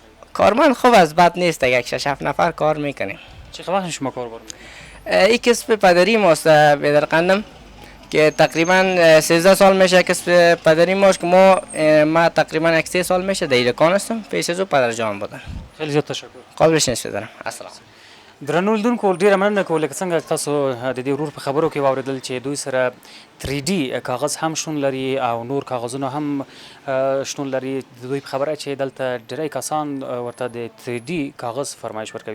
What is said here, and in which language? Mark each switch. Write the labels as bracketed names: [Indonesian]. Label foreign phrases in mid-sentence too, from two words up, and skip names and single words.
[Persian] کارمند خوب است، بد نیست، یک 6 7 نفر کار میکنیم. چه وقت شما کاربر میکنید؟ این کسب پدری ماست بیادر قندم، که تقریبا 13 سال میشه کسب پدری ماست، که ما تقریبا 3 سال میشه در دکان هستم. پیش از او پدر جان بودن. خیلی زیاد تشکر. قابلش نیست بدارم. السلام. [Pashto] درنو لیدونکو ډیره مننه کوو. لکه څنګه تاسو د دې ورور په خبرو کې واورېدل چې دوی سره 3D کاغذ هم شتون لري او نور کاغذونه هم شتون لري. د دوی په خبره چې دلته ډیری کسان ورته د 3D کاغذ فرمایش ورکوي.